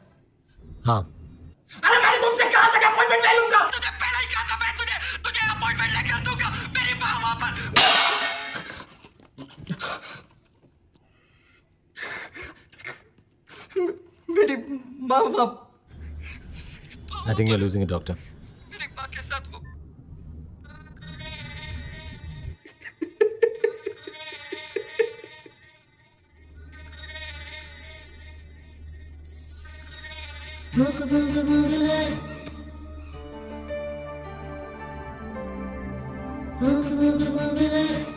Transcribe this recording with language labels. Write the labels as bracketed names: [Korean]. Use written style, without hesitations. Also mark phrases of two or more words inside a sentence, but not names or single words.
[Hindi] हाँ। अरे मैंने तुमसे कहा था कि अपॉइंटमेंट ले लूंगा। तुझे पहले ही कहा था मैं तुझे अपॉइंटमेंट लेकर दूंगा। मेरी माँ वहां पर। मेरी माँ वहां। [English] I think you're losing it, doctor. [Hindi] मेरी माँ के साथ वो। [English] Booga booga boogaloo. Booga booga boogaloo.